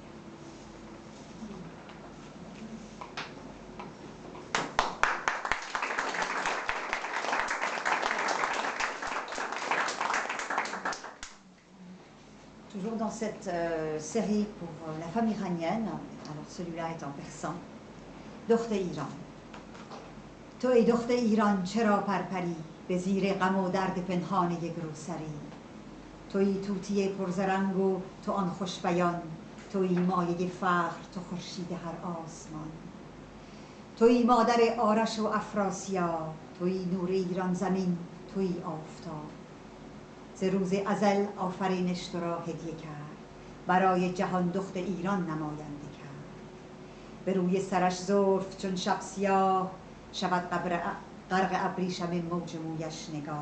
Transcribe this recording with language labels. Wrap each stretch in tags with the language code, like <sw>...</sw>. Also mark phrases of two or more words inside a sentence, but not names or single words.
<fr>Toujours dans cette série pour la femme iranienne, alors celui-là est en persan,</fr> <fa>دختر ایران تو ای دختر ایران چرا پرپری به زیر غم و درد پنهان یک روسری تویی طوطی پرزرنگ و تو آن خوش بیان تویی مایه فخر تو خورشید هر آسمان تویی مادر آرش و افراسیاب تویی نور ایران زمین تویی آفتاب ز روز ازل آفرینش تو را هدیه کرد برای جهان دختر ایران نماینده کرد به روی سرش زلف چون شب سیاه شود غرق ابریشم موج مویش نگاه.</fa>